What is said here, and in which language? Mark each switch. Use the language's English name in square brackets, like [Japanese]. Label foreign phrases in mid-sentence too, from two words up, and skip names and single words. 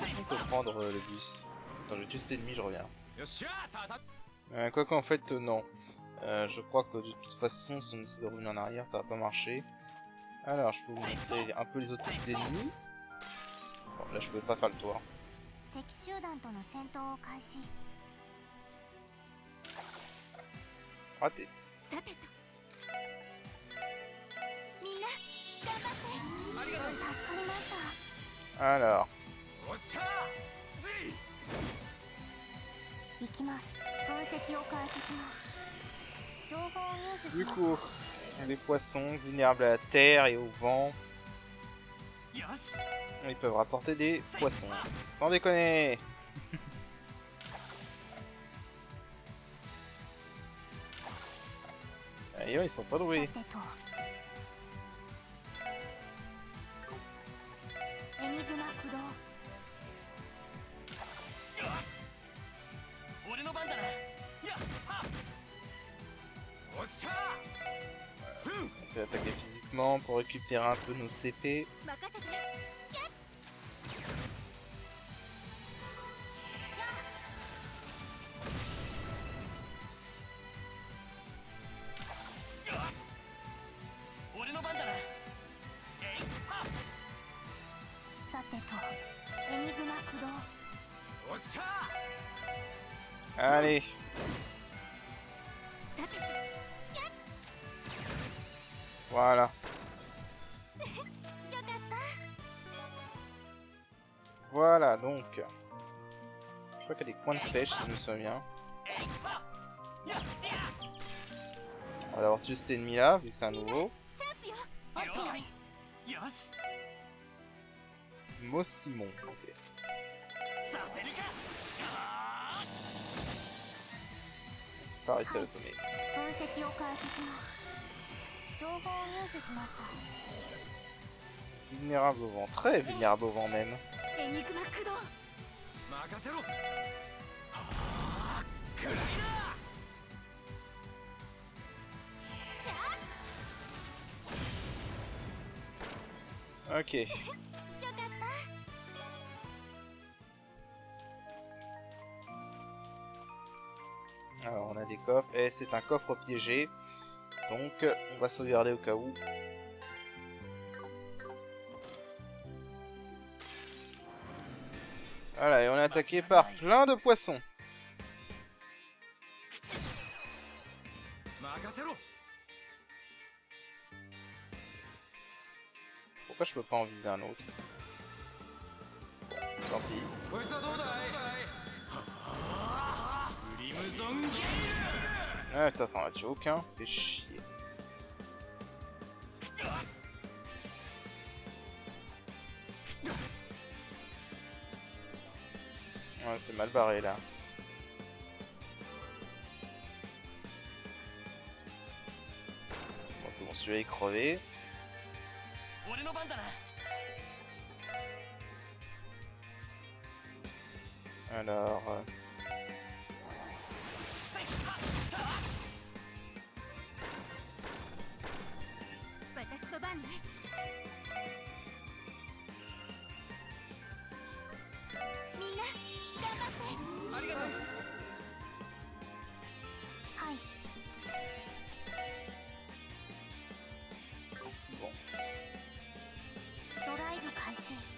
[French] Est-ce qu'on peut prendre le bus? Attends, je vais tuer cet ennemi, je reviens. Quoi qu'en fait, non. Je crois que de toute façon, si on essaie de revenir en arrière, ça va pas marcher. Alors, je peux vous montrer un peu les autres types d'ennemis. Bon, là je peux pas faire le tour. [Japanese] 敵集団との戦闘を開始。 [French] Raté. [Japanese] さてとみんな頑張って。ありがとう。助かりました。 [French] Alors. [Japanese] おっしゃズリ。行きます。分析を開始します。情報を入手し [French] Du [Japanese] ます。 [French] coup, les poissons vulnérables à la terre et au vent, [Japanese] よし。 [French] ils peuvent rapporter des poissons. Sans déconner. D'ailleurs, ils sont pas [Japanese] さ [French] doués. [Japanese] てとエニグマ駆動。俺の番だな。やっは。おっしゃ。 [French] On peut attaquer physiquement pour récupérer un peu nos CP. [Japanese] 任せて。俺の番だな。えいは。さてとエニグマ駆動。おっしゃ。 [French] Allez. [Japanese] さてと [French] Voilà. [Japanese] よかった。 [French] Voilà, donc. Je crois qu'il y a des coins de pêche, si je me souviens bien. On va d'abord tuer cet ennemi-là, vu que c'est un nouveau. [Japanese] チャンスよ。オスノイス。よし。 [French] Mossimon. Ok. [Japanese] させるか。 [French] Pas réussi à l'assommer. [Japanese] 分析を開始します。情報を入手しました。 [French] Vulnérable au vent. Très vulnérable au vent même. [Japanese] エニグマ駆動。任せろ。はあ。くらいだ。 [French] Ok. [Japanese] よかった。 [French] Alors on a des coffres. Et c'est un coffre piégé. Donc on va sauvegarder au cas où. Voilà, et on est attaqué par plein de poissons. [Japanese] 任せろ。 [French] Pourquoi je peux pas en viser un autre? Tant pis. [Japanese] こいつはどうだい。はあ。クリムゾンゲイル。 [French] Ah putain, ça en a tué aucun. Fais chier. Ouais, c'est mal barré là. Donc bon, celui-là est crevé. [Japanese] 俺の番だな。 [French] Alors... [Japanese] 私の番ね。みんな頑張って。ありがとう。はい。 [French] Bon. [Japanese] ドライブ開始。